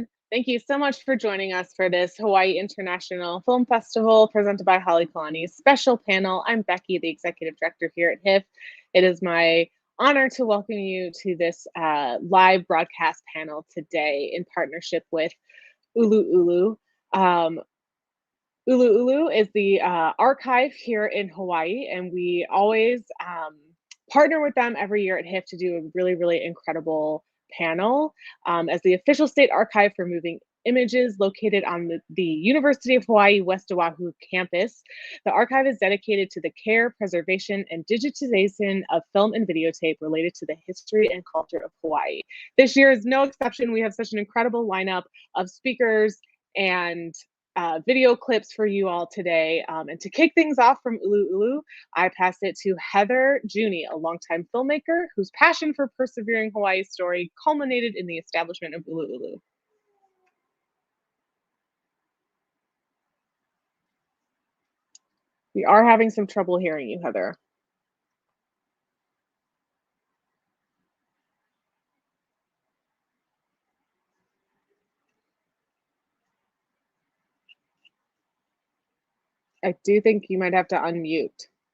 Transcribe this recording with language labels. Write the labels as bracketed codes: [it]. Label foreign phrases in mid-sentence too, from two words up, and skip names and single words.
[en] Thank you so much for joining us for this Hawaii International Film Festival presented by Holly Kalani's special panel. I'm Becky, the Executive Director here at HIFF. It is my honor to welcome you to this live broadcast panel today in partnership with ʻUluʻulu. ʻUluʻulu is the archive here in Hawaii, and we always partner with them every year at HIFF to do a really, really incredible panel. As the official state archive for moving images located on the University of Hawaii West Oahu campus, the archive is dedicated to the care, preservation, and digitization of film and videotape related to the history and culture of Hawaii. This year is no exception. We have such an incredible lineup of speakers and video clips for you all today. And to kick things off from ʻUluʻulu, I pass it to Heather Giugni, a longtime filmmaker whose passion for persevering Hawaii's story culminated in the establishment of ʻUluʻulu. We are having some trouble hearing you, Heather. I do think you might have to unmute.